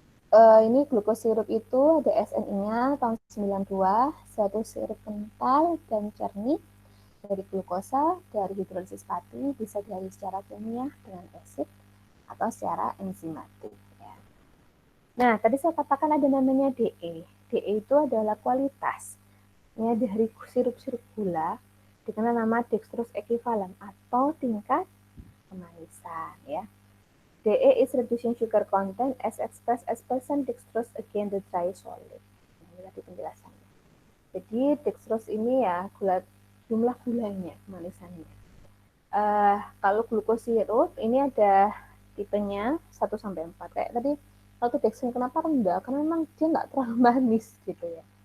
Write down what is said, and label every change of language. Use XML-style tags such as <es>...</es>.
<id>Ini glukosirup itu ada SNI-nya tahun 92, satu sirup kental dan jernih dari glukosa, dari hidrolisis pati, bisa dialih secara kimia dengan asid atau secara enzimatik. Ya. Nah, tadi saya katakan ada namanya DE. DE itu adalah kualitas ya, dari sirup-sirup gula dengan nama dextrose equivalent atau tingkat kemanisan. Ya.</id> <en>DE is reducing sugar content as expressed as percent dextrose against the dry solid.</en> <id>Nah, ini tadi penjelasannya. Jadi dextrose ini ya jumlah gulanya, kemanisannya. Kalau glukosirup ini ada tipenya 1 sampai 4. Kayak tadi kalau dextrose kenapa rendah? Karena memang dia nggak terlalu manis gitu ya.</id>